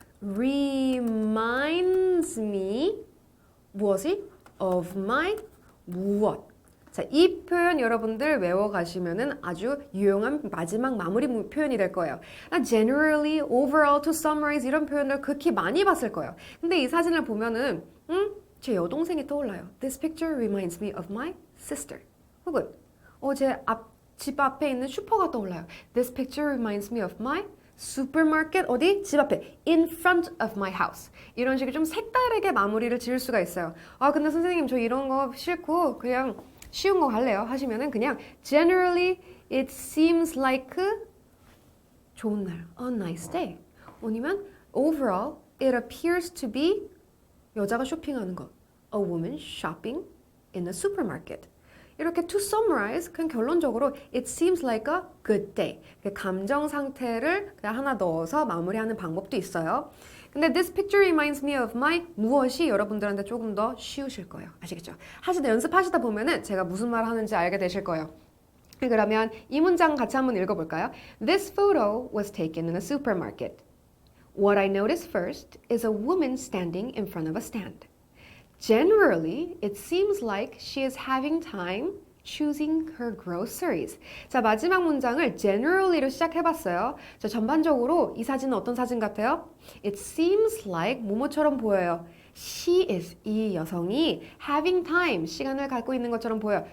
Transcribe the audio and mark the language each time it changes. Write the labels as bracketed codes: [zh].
[en] reminds me [ko] 무엇이? [en] of my [ko] 무엇. 자, 이 표현 여러분들 외워가시면은 아주 유용한 마지막 마무리 표현이 될 거예요. [en] generally, overall, to summarize [ko] 이런 표현을 극히 많이 봤을 거예요. 근데 이 사진을 보면은 제 여동생이 떠올라요. [en] This picture reminds me of my sister. [ko] 혹은 집 앞에 있는 슈퍼가 떠올라요. [en] This picture reminds me of my supermarket. [ko] 어디? 집 앞에. [en] In front of my house. [ko] 이런 식으로 좀 색다르게 마무리를 지을 수가 있어요. 근데 선생님 저 이런 거 싫고 그냥 쉬운 거 할래요 하시면은 그냥 [en] generally it seems like [ko] 좋은 날, [en] a nice day. [ko] 아니면 [en] overall it appears to be [ko] 여자가 쇼핑하는 것, [en] a woman shopping in a supermarket. [ko] 이렇게 [en] to summarize [ko] 그냥 결론적으로 [en] it seems like a good day. [ko] 감정 상태를 그냥 하나 넣어서 마무리하는 방법도 있어요. 근데 [en] this picture reminds me of my [ko] 무엇이 여러분들한테 조금 더 쉬우실 거예요. 아시겠죠? 연습하시다 보면은 제가 무슨 말 하는지 알게 되실 거예요. 그러면 이 문장 같이 한번 읽어볼까요? [en] This photo was taken in a supermarket. What I noticed first is a woman standing in front of a stand. Generally, it seems like she is having time choosing her groceries. [ko] 자, 마지막 문장을 generally로 시작해봤어요. 자, 전반적으로 이 사진은 어떤 사진 같아요? [en] It seems like [ko] 뭐뭐처럼 보여요. [en] She is, [ko] 이 여성이 [en] having time, [ko] 시간을 갖고 있는 것처럼 보여요.